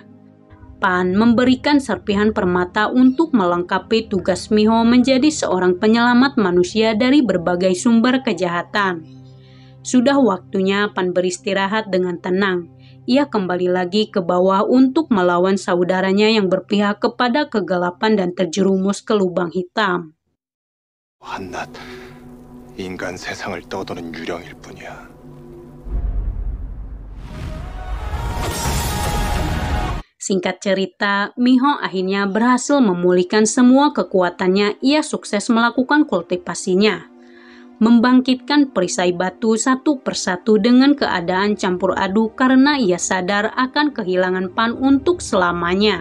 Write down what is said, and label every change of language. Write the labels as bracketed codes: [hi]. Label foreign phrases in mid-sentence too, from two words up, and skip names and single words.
[id] Pan memberikan serpihan permata untuk melengkapi tugas Miho menjadi seorang penyelamat manusia dari berbagai sumber kejahatan. Sudah waktunya Pan beristirahat dengan tenang. Ia kembali lagi ke bawah untuk melawan saudaranya yang berpihak kepada kegelapan dan terjerumus ke lubang hitam. [ko] 한낱 인간 세상을 떠도는 유령일 뿐이야. [id] Singkat cerita, Miho akhirnya berhasil memulihkan semua kekuatannya. Ia sukses melakukan kultivasinya. Membangkitkan perisai batu satu persatu dengan keadaan campur aduk karena ia sadar akan kehilangan Pan untuk selamanya.